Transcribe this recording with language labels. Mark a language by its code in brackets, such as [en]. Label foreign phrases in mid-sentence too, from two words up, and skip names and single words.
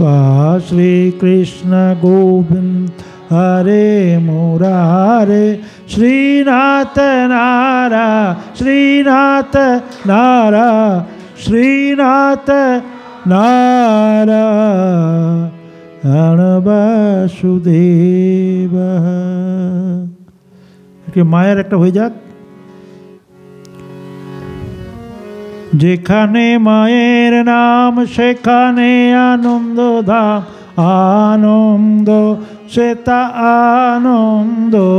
[sa] श्री कृष्ण गोविंद हरे मुरारे, श्रीनाथ नारायण। श्रीनाथ नारायण, श्रीनाथ नारायण वासुदेव। [bn] মায়ের একটা হয়ে যাক। যেখানে মায়ের নাম সেখানে আনন্দ ধাম, আনন্দ সেটা আনন্দ।